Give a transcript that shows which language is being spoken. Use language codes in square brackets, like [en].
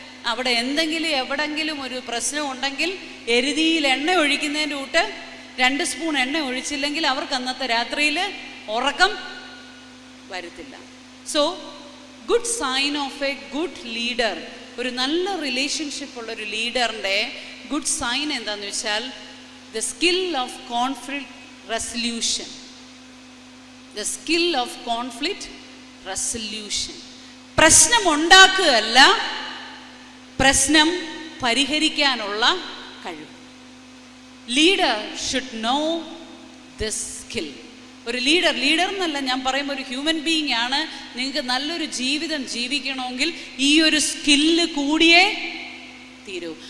[ml] അവിടെ എന്തെങ്കിലും എവിടെങ്കിലും ഒരു പ്രശ്നം ഉണ്ടെങ്കിൽ എരുതിയിൽ എണ്ണ ഒഴിക്കുന്നതിൻ്റെ കൂട്ട് 2 സ്പൂൺ എണ്ണ ഒഴിച്ചില്ലെങ്കിൽ അവർക്ക് അന്നത്തെ രാത്രിയിൽ ഉറക്കം വരത്തില്ല. [en] so good sign of a good leader, [ml] ഒരു നല്ല റിലേഷൻഷിപ്പ് ഉള്ള ഒരു ലീഡറിൻ്റെ ഗുഡ് സൈൻ എന്താണെന്ന് വെച്ചാൽ [en] The skill of conflict resolution. The skill of conflict resolution. [ml] പ്രശ്നം ഉണ്ടാക്കുകയല്ല, പ്രശ്നം പരിഹരിക്കാനുള്ള കഴിവ്. [en] Leader should know this skill. [ml] ഒരു ലീഡർ എന്നല്ല ഞാൻ പറയുമ്പോൾ ഒരു ഹ്യൂമൻ ബീയിങ് ആണ്. നിങ്ങൾക്ക് നല്ലൊരു ജീവിതം ജീവിക്കണമെങ്കിൽ ഈ ഒരു സ്കില്ല് കൂടിയേ തീരൂ.